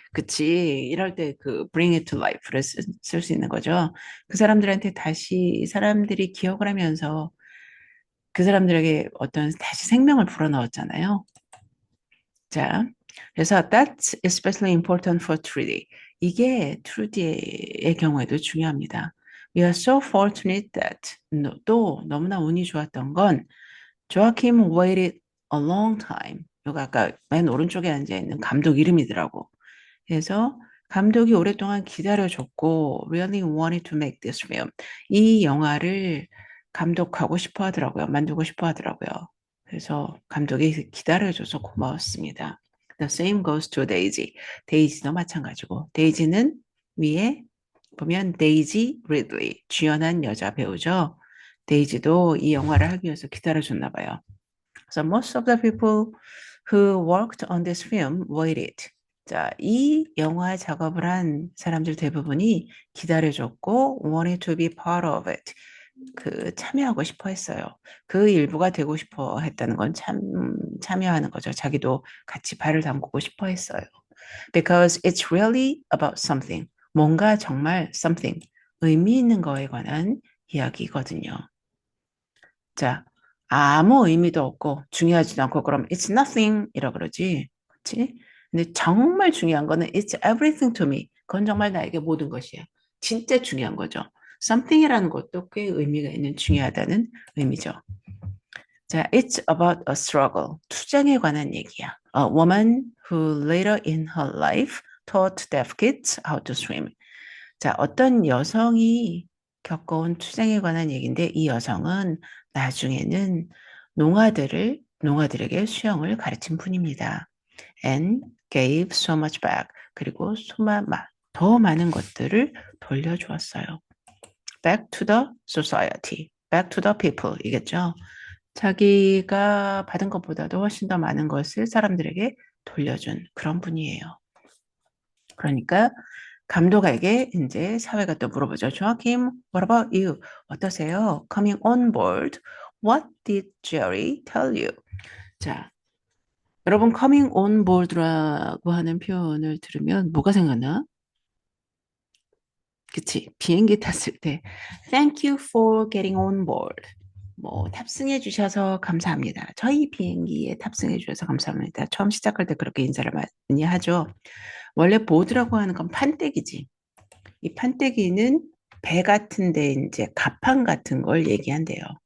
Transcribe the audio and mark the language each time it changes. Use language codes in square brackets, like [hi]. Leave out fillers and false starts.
[ko] 그치. 이럴 때 그 [en] bring it to life [ko] 를 쓸 수 있는 거죠. 그 사람들한테 다시 사람들이 기억을 하면서 그 사람들에게 어떤 다시 생명을 불어넣었잖아요. [en] 자, 그래서 that's especially important for Trudy. [ko] 이게 트루디의 경우에도 중요합니다. [en] We are so fortunate that [ko] 또 너무나 운이 좋았던 건 [en] Joachim waited a long time. [ko] 이거 아까 맨 오른쪽에 앉아 있는 감독 이름이더라고. 그래서 감독이 오랫동안 기다려줬고 [en] really wanted to make this film. [ko] 이 영화를 감독하고 싶어 하더라고요. 만들고 싶어 하더라고요. 그래서 감독이 기다려줘서 고마웠습니다. [en] The same goes to Daisy. [ko] 데이지도 마찬가지고. 데이지는 위에 보면 데이지 리들리, 주연한 여자 배우죠. 데이지도 이 영화를 하기 위해서 기다려줬나 봐요. [en] So most of the people who worked on this film waited. [ko] 자, 이 영화 작업을 한 사람들 대부분이 기다려줬고 [en] wanted to be part of it. [ko] 그 참여하고 싶어 했어요. 그 일부가 되고 싶어 했다는 건 참여하는 거죠. 자기도 같이 발을 담그고 싶어 했어요. [en] Because it's really about something. [ko] 뭔가 정말 something. 의미 있는 거에 관한 이야기거든요. 자, 아무 의미도 없고 중요하지도 않고 그럼 [en] it's nothing [ko] 이라 그러지. 그렇지? 근데 정말 중요한 거는 [en] it's everything to me. [ko] 그건 정말 나에게 모든 것이야. 진짜 중요한 거죠. something이라는 것도 꽤 의미가 있는 중요하다는 의미죠. 자, [en] it's about a struggle. [ko] 투쟁에 관한 얘기야. [en] A woman who later in her life taught deaf kids how to swim. [ko] 자, 어떤 여성이 겪어온 투쟁에 관한 얘기인데 이 여성은 나중에는 농아들에게 수영을 가르친 분입니다. [en] And gave so much back. [ko] 그리고 더 많은 것들을 돌려주었어요. [en] Back to the society. Back to the people 이겠죠. [ko] 자기가 받은 것보다도 훨씬 더 많은 것을 사람들에게 돌려준 그런 분이에요. 그러니까 감독에게 이제 사회가 또 물어보죠. [en] 조아킴, what about you? [ko] 어떠세요? [en] Coming on board, what did Jerry tell you? [ko] 자, 여러분 [en] coming on board [ko] 라고 하는 표현을 들으면 뭐가 생각나? 그치? 비행기 탔을 때 [en] Thank you for getting on board. [ko] 뭐 탑승해 주셔서 감사합니다. 저희 비행기에 탑승해 주셔서 감사합니다. 처음 시작할 때 그렇게 인사를 많이 하죠. 원래 보드라고 하는 건 판때기지. 이 판때기는 배 같은데 이제 갑판 같은 걸 얘기한대요.